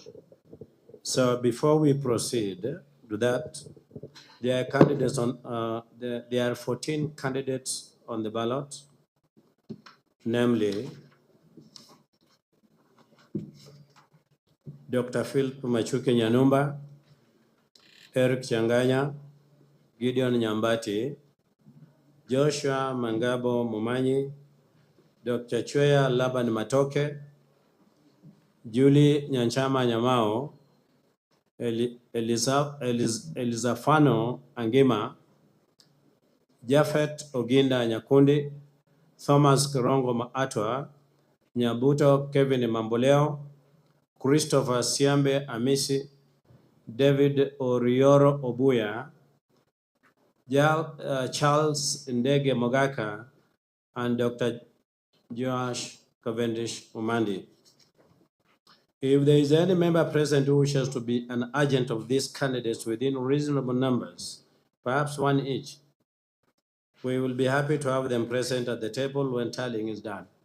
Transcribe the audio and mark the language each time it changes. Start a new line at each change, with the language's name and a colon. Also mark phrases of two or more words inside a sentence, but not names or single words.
English: So before we proceed to that, there are candidates on. There are 14 candidates on the ballot, namely Dr. Philip Machuki Nyanumba, Eric Changanya, Gideon Nyambati, Joshua Mangabo Mumanyi, Dr. Chweya Laban Matoke, Julie Nyanchama Nyamao, Elizafano Angima, Japhet Oginda Nyakundi, Thomas Kirongo Maatwa, Nyabuto Kevin Mamboleo, Christopher Siambe Amisi, David Orioro Obuya, Charles Ndege Mogaka, and Dr. Josh Cavendish Umandi. If there is any member present who wishes to be an agent of these candidates within reasonable numbers, perhaps one each, we will be happy to have them present at the table when tallying is done.